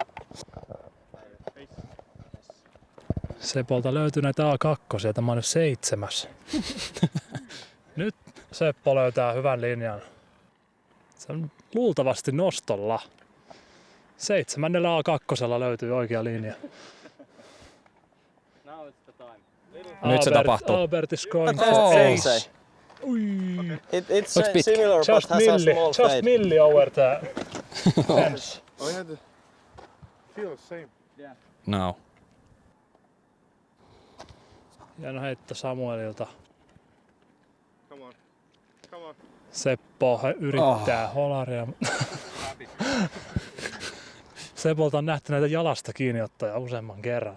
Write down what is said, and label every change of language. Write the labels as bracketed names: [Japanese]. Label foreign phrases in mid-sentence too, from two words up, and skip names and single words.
[Finnish] Sepolta löytyy näitä A2, tämä on nyt 7. Nyt Seppo löytää hyvän linjan. Se on luultavasti nostolla. 7. A2 löytyy oikea linja. Nyt se tapahtuu. [English] Albert is going Oh. for ace. It's similar but Just has a small just fade. milli over the fence. I had to feel the same. No. [Finnish] Hieno heitto Samuelilta. [English] Come on. Come on. [Finnish] Seppo yrittää holaria. Sepolta on nähty näitä jalasta kiinniottoja useamman kerran.